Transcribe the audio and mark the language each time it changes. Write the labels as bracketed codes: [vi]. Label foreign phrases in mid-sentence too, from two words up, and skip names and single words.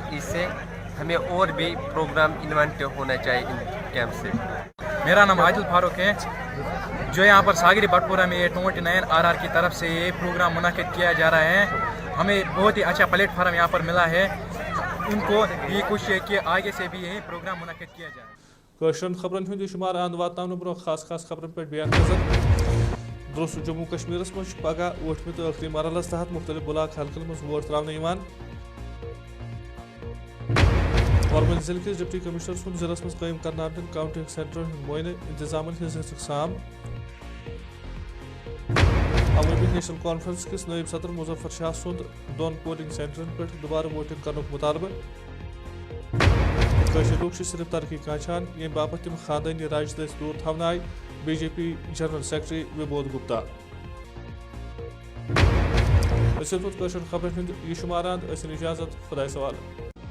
[hi] इससे हमें और भी प्रोग्राम इन्वेंट होना चाहिए इन कैंप से. मेरा नाम आदिल फारूक है. जो यहाँ पर सागरी बटपोरा में 29 RR की तरफ से ये प्रोग्राम मुनाकिद किया जा रहा है, हमें बहुत ही अच्छा प्लेटफार्म यहाँ पर मिला है. उनको ये खुश है कि आगे से भी यही प्रोग्राम मुनाकिद किया जाए. [ks] कशरन खबरन हंद शुमार अंद वातान ब्रो खास खबरन पे बयान नजर. दुरुस्त जम्मू कश्मीर मज पगह 8वें तो आखिरी मरहलस तहत मुख्तलिफ ब्लाक हल्कन मज वोट त्रावन. [hi] और जिले के डिप्टी कमिश्नर [ks] सुन जिलस मज कायम करना आमदन काउंटिंग सेंटर मोयन इंतजाम साम. अवामी नेशनल कॉन्फ्रेंस किस नायब सदर मुजफ्फर शाह सुंद 2 पोलिंग सेंटरन पे दोबारा वोटिंग करने मुतालबा. लोग सिर्फ तरक्की काछान ये बाबत तम खानदानी राजदस दूर थवन आय. BJP [en] general secretary [ks] विबोध गुप्ता. खबर हंद यह शुमारान इजाजत खुदा सवाल.